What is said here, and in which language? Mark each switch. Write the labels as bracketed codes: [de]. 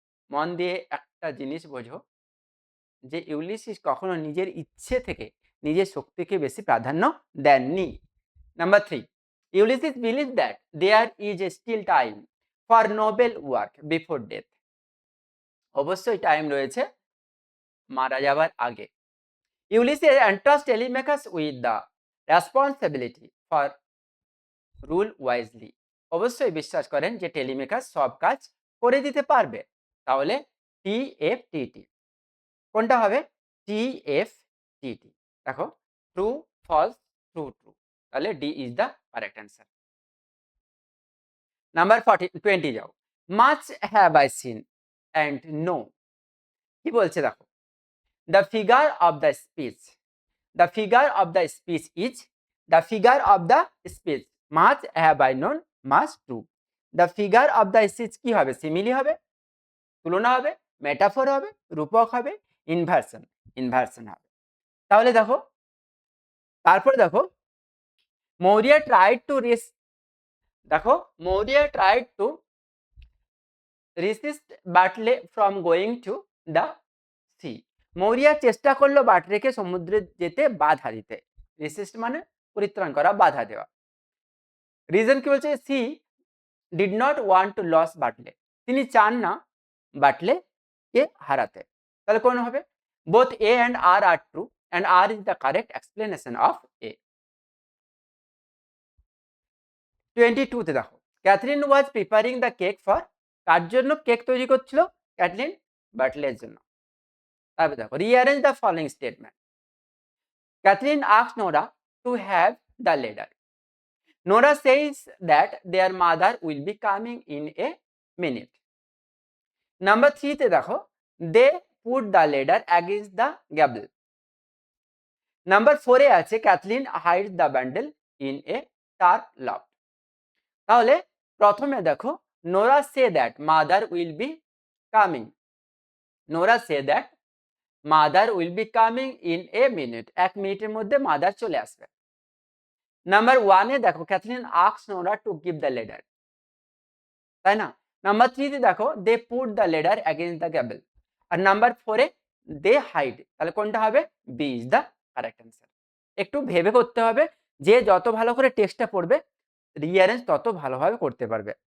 [bn] মন দিয়ে একটা জিনিস বোঝো যে ইউলিসিস কখনো নিজের ইচ্ছে থেকে নিজের শক্তিকে বেশি প্রাধান্য দেননি। [en] Number 3, Ulysses believe that there is a still time for noble work before death. [bn] অবশ্যই টাইম রয়েছে মারা যাবার আগে। [en] Ulysses entrusts Telemachus with the responsibility for rule wisely. [bn] অবশ্যই বিশ্বাস করেন যে টেলিমেকাস সব কাজ করে দিতে পারবে। তাহলে TFTT কোনটা হবে? [en] TFTT। [bn] দেখো [en] True, false, true, true. [bn] তাহলে [en] D is the correct answer. Number 20 [bn] যাও। [en] Much have I seen and know. [bn] কি বলছে দেখো, [en] The figure of the speech, the figure of the speech is, the figure of the speech much have I known, much true. The figure of the speech [bn] কি হবে? Simile হবে, তুলনা হবে, metaphor হবে, রূপক হবে, ইনভার্সন, ইনভার্সন হবে। তাহলে দেখো, তারপর দেখো [en] Maurya tried to দেখো Maurya tried to resist Bartley from going to the sea. [bn] Maurya চেষ্টা করলো বাটলেকে সমুদ্রে যেতে বাধা দিতে। রেসিস্ট মানে পরিত্রাণ করা, বাধা দেওয়া। রিজন কি বলছে? [en] She did not want to lose Bartley. [bn] তিনি চান না বাটলে কে হারাতে। তাহলে কোন হবে? [en] Both A and R are true and R is the correct explanation of A. 22 তে দেখো, Catherine was preparing the cake for, [bn] কার জন্য কেক তৈরি করছিল? ক্যাথরিন বাটলের জন্য। তারপরে দেখো, [en] Rearrange the following statement. Catherine asked Nora to have the ladder. Nora says that their mother will be coming in a minute. Number 3 [bn] তে দেখো, [en] they put the ladder against the gable. Number 4 [bn] এ আছে [en] Kathleen hides the bundle in a dark loft. [bn] তাহলে প্রথমে দেখো, [en] Nora say that mother will be coming. Nora say that mother will be coming in a minute. [bn] 1 মিনিটের মধ্যে mother চলে আসবে। [en] number 1 [bn] এ দেখো [en] Catherine asks Nora to give the ladder, [bn] তাই না? [en] Number 3 তে দেখো দে put the ladder against the gravel. R number 4 A they hide. [bn] তাহলে কোনটা হবে? [en] B is the correct answer. [bn] একটু ভেবে করতে হবে, যে যত ভালো করে টেক্সটটা পড়বে রিঅ্যারেঞ্জ তত ভালোভাবে করতে পারবে।